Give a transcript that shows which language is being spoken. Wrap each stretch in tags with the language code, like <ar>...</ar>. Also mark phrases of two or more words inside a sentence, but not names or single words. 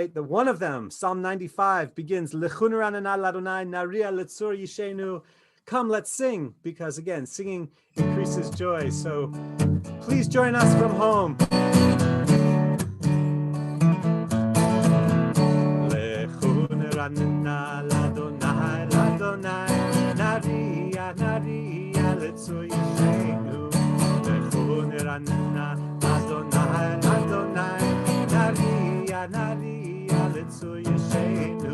<en>The one of them, Psalm 95, begins</en> <he>לכו נרננה לה' נריעה לצור ישענו.</he> <en>Come, let's sing, because again, singing increases joy. So please join us from home.</en> <he>נרננה לה' לה' נריעה נריעה לצור ישענו, לכו נרננה לה' לה' נריעה נריעה לצור ישענו,</he>